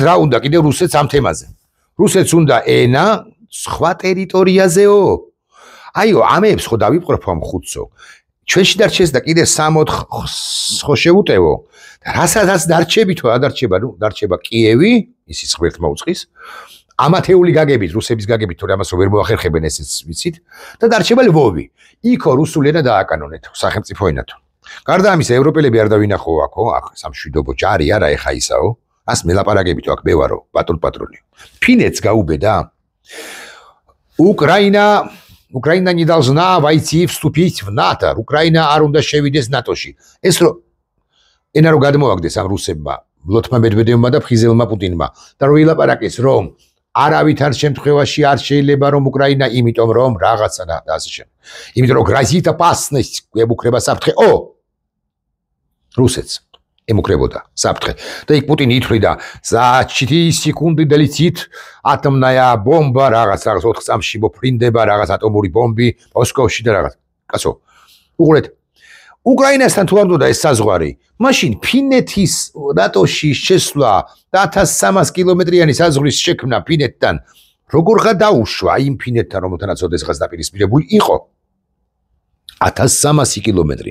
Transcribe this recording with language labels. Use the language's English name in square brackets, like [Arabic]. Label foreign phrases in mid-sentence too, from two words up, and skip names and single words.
[Georgian] რა უნდა კიდევ რუსეთს ამ თემაზე რუსეთს უნდა ენა სხვა ტერიტორიაზეო აიო ამებს ხო დავიპყრობ ამ ხუთსო ჩვენში დარჩეს და კიდე 6-4 ხო შევუტევო და რასაც დარჩებითო ადარჩება დარჩება კიევი ისიც ღმერთმა უწყის ამათეული გაგებით, რუსების გაგებით, თორე ამას რო ვერ მოახერხებენ ესეც ვიცით და დარჩება ლვოვი. იქო რუსული ენა დააკანონეთ, სახელმწიფო ენათო. გარდა ამისა, ევროპელები არ დავინახო აქო, აქ სამშვიდობო ჯარი არა ეხა ისაო. ას მელაპარაკებითო აქ მე ვარო, პატრონი. ფინეთს გაუბედა. [Russian] Украина не должна войти вступить в НАТО. [Georgian] Украина არ უნდა შევიდეს ნატოში. ეს რო ენა რო გადმოაგდეს ამ რუსებმა, ლოთმა მედვედევმა და ფხიზელმა პუტინმა და რო ილაპარაკეს რომ არავითარ შემთხვევაში არ შეიძლება რომ უკრაინა იმიტომ რომ რაღაცა და ასე შემდეგ. იმიტომ რომ [Russian] грозит опасность [Georgian] ემუქრება საფრთხე. რუსეთს ემუქრებოდა საფრთხე. და იქ პუტინი ითვლიდა [Russian] за 4 секунды долетит атомная бомба [Georgian] რაღაც 4 წამში მოფრინდება რაღაც ატომური ბომბი მოსკოვში და რაღაც. კაცო, უყურეთ უკრაინასთან თუ არ უნდა ეს საზღვარი, მაშინ ფინეთის ნატოში შესვლა და 1300 კილომეტრიანი საზღვრის შექმნა ფინეთთან როგორ გადაუშვა იმ ფინეთთან, რომელთანაც ოდესღაც დაპირისპირებული იყო 1300 კილომეტრი.